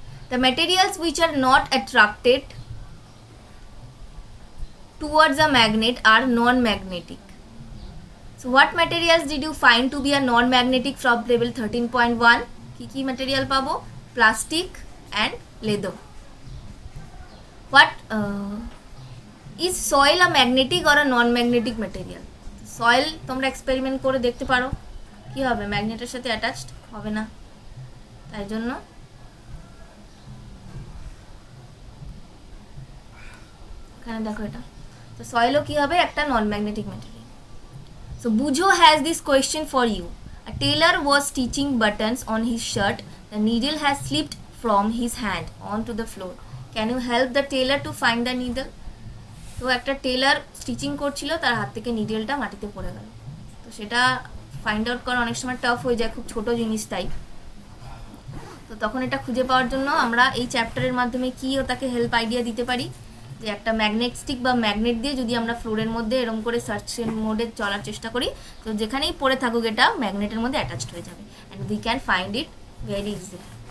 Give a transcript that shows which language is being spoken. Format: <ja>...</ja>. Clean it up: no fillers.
<en>The materials which are not attracted towards a magnet are non-magnetic. So what materials did you find to be a non-magnetic from table 13.1?</en> <bn>কি কি material পাবো?</bn> <en>Plastic and leather. What is soil a magnetic or a non-magnetic material?</en> <bn>Soil তোমরা experiment করে দেখতে পারো কি হবে, ম্যাগনেটের সাথে অ্যাটাচড হবে না, তাই জন্য এখানে দেখো এটা, তো সয়েলও কি হবে? একটা non magnetic material.</bn> <en>So Bujo has this question for you. A tailor was stitching buttons on his shirt. The needle has slipped from his hand onto the floor. Can you help the tailor to find the needle?</en> <bn>তো একটা teller stitching করছিল, তার হাত থেকে নিডেলটা মাটিতে পড়ে গেল, তো সেটা ফাইন্ড আউট করা অনেক সময় টাফ হয়ে যায়, খুব ছোট জিনিস তাই। তো তখন এটা খুঁজে পাওয়ার জন্য আমরা এই চ্যাপ্টারের মাধ্যমে কি ও তাকে হেল্প আইডিয়া দিতে পারি, যে একটা ম্যাগনেট স্টিক বা ম্যাগনেট দিয়ে যদি আমরা ফ্লোরের মধ্যে এরকম করে সার্চের মোডে চলার চেষ্টা করি, তো যেখানেই পড়ে থাকুক এটা ম্যাগনেটের মধ্যে অ্যাটাচড হয়ে যাবে,</bn> <en>And we can find it very easily.</en>